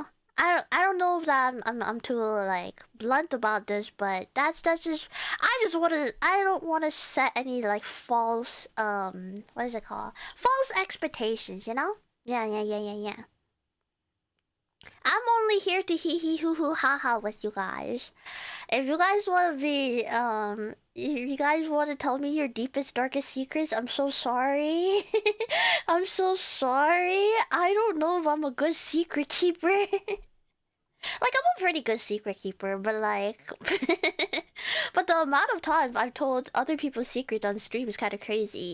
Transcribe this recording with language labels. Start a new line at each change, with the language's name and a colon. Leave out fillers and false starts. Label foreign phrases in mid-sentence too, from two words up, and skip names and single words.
English: I don't know if that I'm too like blunt about this, but that's just, I don't want to set any like false what is it called, false expectations, yeah. I'm only here to hee hee hoo hoo ha ha with you guys. If you guys want to be if you guys want to tell me your deepest darkest secrets, I'm so sorry. I'm so sorry. I don't know if I'm a good secret keeper. Like, I'm a pretty good secret keeper, but like, but the amount of times I've told other people's secrets on stream is kind of crazy.